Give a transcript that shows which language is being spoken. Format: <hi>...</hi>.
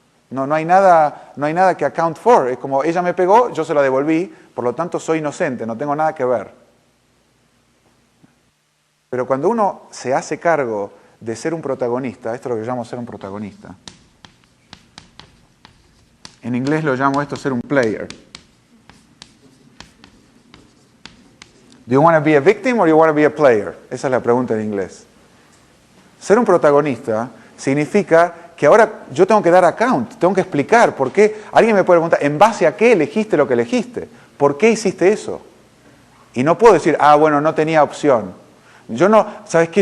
<es>No hay nada que</es> <en>account for.</en> <es>Es como ella me pegó, yo se la devolví, por lo tanto soy inocente, no tengo nada que ver. Pero cuando uno se hace cargo de ser un protagonista, esto es lo que yo llamo ser un protagonista. En inglés lo llamo esto ser un player.</es> <en>Do you want to be a victim or you want to be a player?</en> <es>Esa es la pregunta en inglés. Ser un protagonista significa que ahora yo tengo que dar account, tengo que explicar por qué. Alguien me puede preguntar, ¿en base a qué elegiste lo que elegiste? ¿Por qué hiciste eso? Y no puedo decir, bueno, no tenía opción. ¿Sabes qué?</es>